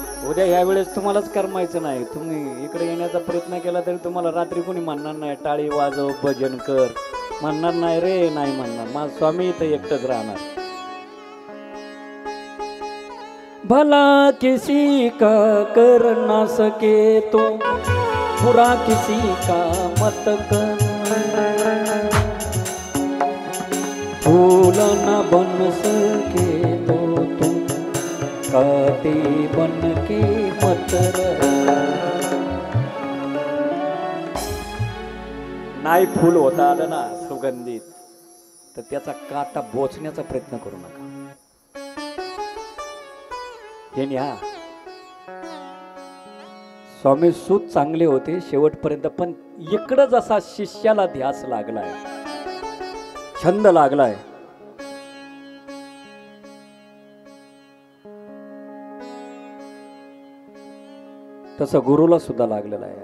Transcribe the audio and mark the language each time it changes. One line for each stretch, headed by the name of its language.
Marathi: उद्या ह्या वेळेस तुम्हालाच करमायचं नाही. तुम्ही इकडे येण्याचा प्रयत्न केला तरी तुम्हाला रात्री कोणी म्हणणार नाही टाळी वाजव भजन कर, म्हणणार नाही रे, नाही म्हणणार. माझा स्वामी इथं एकटंच राहणार.
Hindi: भला किसी का कर ना सके तो बुरा किसी का मत कर, फूल न बन सके तो तुम काटे बन के मत रह.
Marathi: नाही फूल होता आलं ना सुगंधित तर त्याचा काटा बोचण्याचा प्रयत्न करू नका. हे न्या स्वामी सूत चांगले होते शेवटपर्यंत, पण इकडं जसा शिष्याला ध्यास लागलाय, छंद लागलाय, तसं गुरुला सुद्धा लागलेला आहे.